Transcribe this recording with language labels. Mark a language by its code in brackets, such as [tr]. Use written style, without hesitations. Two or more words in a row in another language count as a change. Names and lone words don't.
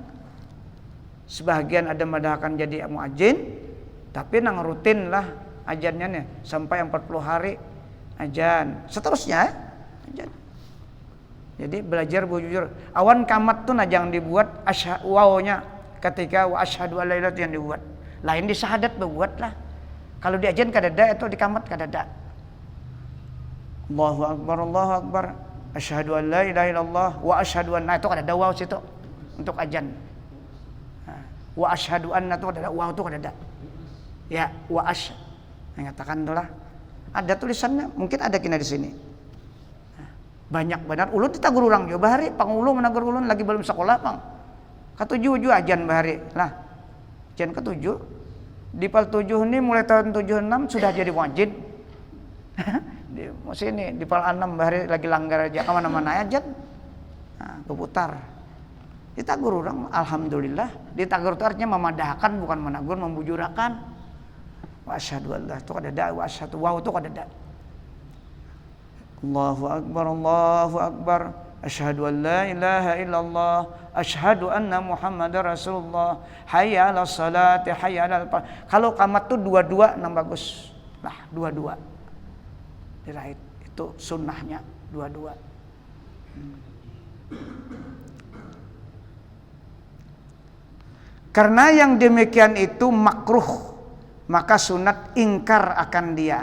[bjn] Sebagian ada madahkan jadi muadzin, tapi nang rutin lah ajannya nih sampai 40 hari ajan. Seterusnya ajan. Jadi belajar bujur. Awan kamat tuh jangan dibuat wawnya ketika [ar] وأشهد ألا إله إلا الله [bjn] yang dibuat. Lain di syahadat berbuat lah. Kalau di ajan kadada itu di kamat kadada. [ar] الله أكبر أشهد أن لا إله إلا الله وأشهد أن [bjn] itu kadada waw situ untuk ajan. [ar] وأشهد أن [bjn] itu kadada waw itu kadada. Ya, [ar] وأش. [bjn] Mengatakan itulah. Ada tulisannya, mungkin ada kena di sini. Banyak benar ulun ditagur urang jo bahari pangulu menagur ulun lagi belum sekolah pang. Katujuh ajan bahari. Lah. Ajan ketujuh. [id] Di pal 7 ini mulai tahun 76 sudah jadi wajib. [bjn] Di sini di pal 6 bahari lagi langgar aja kemana-mana aja. Nah, berputar. Ditagur orang, alhamdulillah. Ditagur itu artinya memadahkan bukan menagur, membujurakan. [ar] وأشهد أن لا [bjn] itu kadada, [ar] وأشهد [bjn] wa itu kadada. [ar] الله أكبر. أشهد أن لا إله إلا الله، أشهد أن محمدا رسول الله. حي على الصلاة، حي على الفلاح. [bjn] Kalau qamat tuh dua-dua nang bagus. Lah, dua-dua. Dirahit itu sunnahnya dua-dua. [id] Karena yang demikian itu makruh, maka sunat ingkar akan dia.